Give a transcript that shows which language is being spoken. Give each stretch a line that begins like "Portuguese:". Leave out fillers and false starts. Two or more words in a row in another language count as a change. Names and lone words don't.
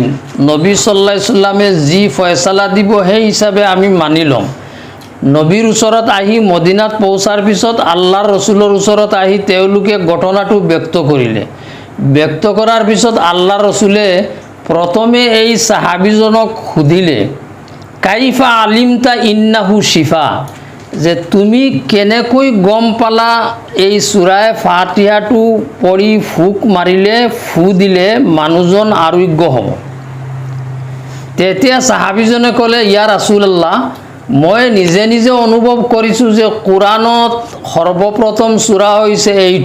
Assamese: নবী
Arabic: صلى الله عليه سلمে
Assamese: যি ফয়সালা দিব সেই হিচাপে আমি মানি ল'ম। নবীৰ ওচৰত আহি মদিনাত পৌঁছাৰ পিছত আল্লাহৰ ৰসুলৰ ওচৰত আহি তেওঁলোকে ঘটনাটো ব্যক্ত কৰিলে। ব্যক্ত কৰাৰ পিছত আল্লাহৰ ৰসুলে প্ৰথমে এই সাহাবীজনক সুধিলে,
Arabic: كيف علمت أنه شفاء,
Assamese: যে তুমি কেনেকৈ গম পালা এই সূৰা ফাতিহাটো পঢ়ি ফুক মাৰিলে, ফু দিলে মানুহজন আৰোগ্য হ'ব? তেতিয়া সাহাবীজনে ক'লে,
Arabic: يا رسول الله,
Assamese: মই নিজে নিজে অনুভৱ কৰিছোঁ যে কোৰাণত সৰ্বপ্ৰথম সূৰা হৈছে এইটো।